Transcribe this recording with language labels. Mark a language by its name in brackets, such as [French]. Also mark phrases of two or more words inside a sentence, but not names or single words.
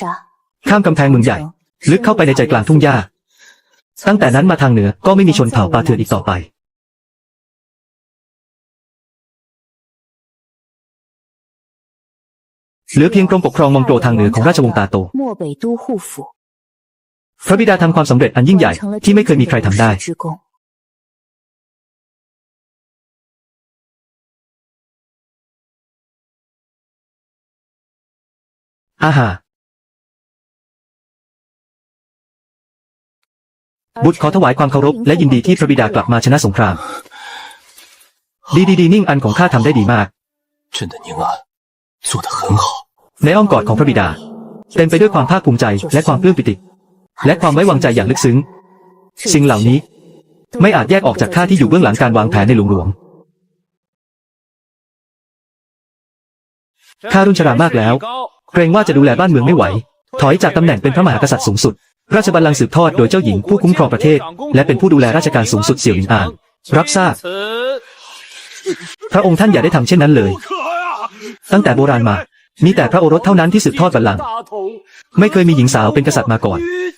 [Thai] ข้ามกำแพงเมืองใหญ่ ลึกเข้าไปในใจกลางทุ่งหญ้า ตั้งแต่นั้นมาทางเหนือก็ไม่มีชนเผ่าปาเถื่อนอีกต่อไป เหลือเพียงกรมปกครองมองโกรทางเหนือของราชวงศ์ตาโต [Chinese] 漠北都护府 [Thai] พระบิดาทำความสำเร็จอันยิ่งใหญ่ที่ไม่เคยมีใครทำได้ [Chinese] 之功。 [Thai] อาหาบุตรขอถวายความเคารพและยินดีที่พระบิดากลับมาชนะสงคราม ดีนิ่งอันของข้าทำได้ดีมาก [Chinese] 朕的宁安做得很好。 [Thai] ในอ้อมกอดของพระบิดา เต็มไปด้วยความภาคภูมิใจและความปลื้มปิติ และความไว้วางใจอย่างลึกซึ้ง สิ่งเหล่านี้ไม่อาจแยกออกจากข้าที่อยู่เบื้องหลังการวางแผนในหลวง ข้ารุ่นชรามากแล้วเกรงว่าจะดูแลบ้านเมืองไม่ไหวถอยจากตำแหน่งเป็นพระมหากษัตริย์สูงสุดราชบัลลังก์สืบทอดโดยเจ้าหญิงผู้คุ้มครองประเทศและเป็นผู้ดูแลราชการสูงสุดเสี่ยวหลินอานรับทราบพระองค์ท่านอย่าได้ทำเช่นนั้นเลยตั้งแต่โบราณมามีแต่พระโอรสเท่านั้นที่สืบทอดบัลลังก์ไม่เคยมีหญิงสาวเป็นกษัตริย์มาก่อน